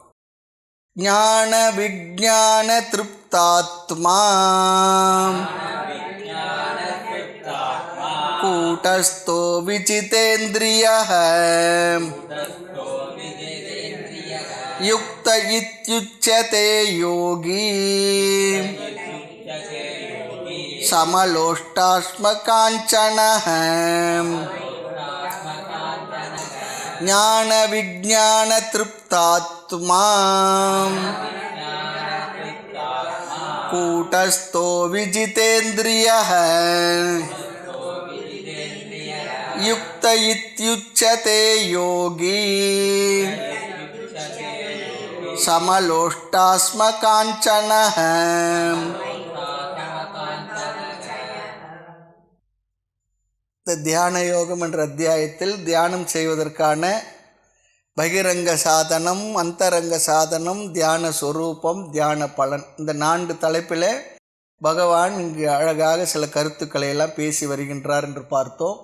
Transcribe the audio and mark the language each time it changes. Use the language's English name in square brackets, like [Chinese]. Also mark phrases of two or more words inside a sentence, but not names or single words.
[Sanskrit] ज्ञान विज्ञान तृप्तात्मा कूटस्थो विजितेन्द्रियः युक्त इत्युच्यते योगी समलोष्टाश्मकाञ्चनः. ज्ञान विज्ञान तृप्तात्मा कूटस्थो विजितेन्द्रियः युक्त इत्युच्यते योगी समलोष्टाश्मकाञ्चनः. [Tamil] தியான யோகம் என்ற அத்தியாயத்தில் தியானம் செய்வதற்கான பகிரங்க சாதனம், அந்தரங்க சாதனம், தியான சொரூபம், தியான பலன், இந்த 4 தலைப்பில் பகவான் இங்கு அழகாக சில கருத்துக்களை எல்லாம் பேசி வருகின்றார் என்று பார்த்தோம்.